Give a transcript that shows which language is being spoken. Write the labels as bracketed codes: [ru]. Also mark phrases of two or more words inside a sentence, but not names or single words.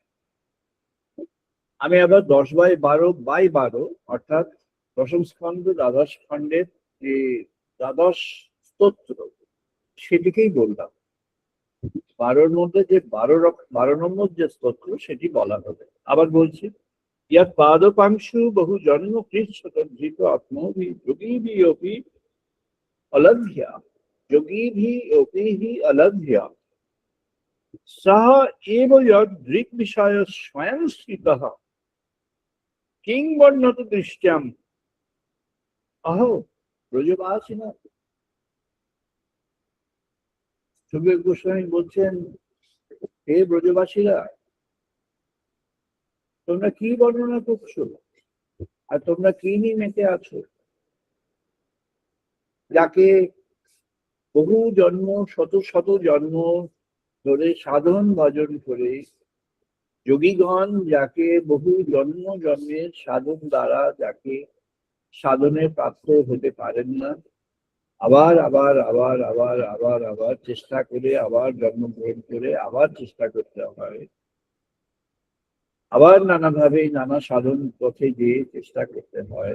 [bn] আমি আবার 10/12 অর্থাৎ দশম স্কন্ধ দ্বাদশ খণ্ডের যে দ্বাদশ স্তোত্র সেটিকেই বললাম। 12-র মধ্যে যে 12 নম্বর যে স্তোত্র সেটি বলা হবে। আবার বলছি, [sa] ইয়াত পাদপাংশু বহু জন্ম কৃষ্ণতদ্ধৃত আত্মভি যোগীভি অপি অলভ্যা, যোগীভি অপি হি অলভ্যা সহ এব যদ দৃক বিষয় স্বয়ং স্থিতঃ কিং বর্ণত দৃষ্টাম অহো ব্রজবাসিনা। [bn] সুখদেব গোস্বামী বলছেন হে ব্রজবাসীরা, তোমরা কি বর্ণনা করছো, আর তোমরা কি নিয়ে মেতে আছো? যাকে বহু জন্ম, শত শত জন্ম ধরে সাধন ভজন করে যোগীগণ যাকে বহু জন্ম জন্মের সাধন দ্বারা যাকে সাধনে প্রাপ্ত হতে পারেন না, আবার আবার আবার আবার আবার আবার চেষ্টা করে, আবার জন্মগ্রহণ করে আবার চেষ্টা করতে হয়, আবার নানাভাবে নানা সাধন পথে গিয়ে চেষ্টা করতে হয়।